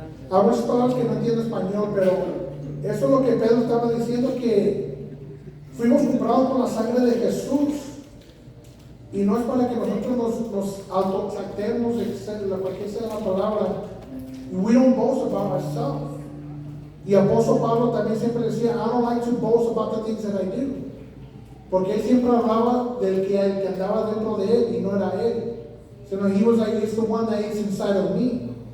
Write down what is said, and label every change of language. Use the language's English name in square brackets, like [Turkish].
[Spanish] Hay muchas palabras que no entiendo español, pero eso es lo que Pedro estaba diciendo, que fuimos comprados con la sangre de Jesús. Y no es para que nosotros nos autoexaltemos, cualquier sea la palabra. [English] We don't boast about ourselves. [Spanish] Y Apóstol Pablo también siempre decía, [English] I don't like to boast about the things that I do. [Spanish] Porque él siempre hablaba del que andaba dentro de él y no era él. [English] Sino he was like, it's the one that is inside of me.